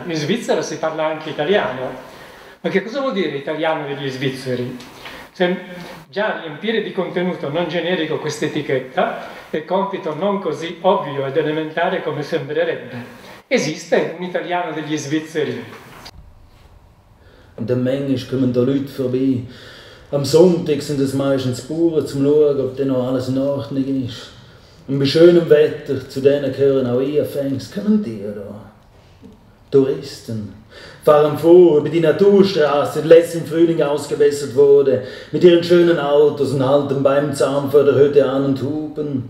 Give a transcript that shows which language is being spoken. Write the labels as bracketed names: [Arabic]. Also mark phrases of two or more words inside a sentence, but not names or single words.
[Italian] In Svizzera si parla anche italiano. Ma che cosa vuol dire italiano degli svizzeri? Già riempire di contenuto non generico quest'etichetta è compito non così ovvio ed elementare come sembrerebbe. Esiste un italiano degli svizzeri? [German] Und dann manchmal kommen da Leute vorbei. Am Sonntag sind es meistens Bauern, zum schauen, ob dann noch alles in Ordnung ist. Und bei schönem Wetter, zu denen gehören auch Einfängs, kommen die da. Touristen fahren vor über die Naturstraße, die letzten Frühling ausgebessert wurde, mit ihren schönen Autos und halten beim Zaun vor der Hütte an und hupen.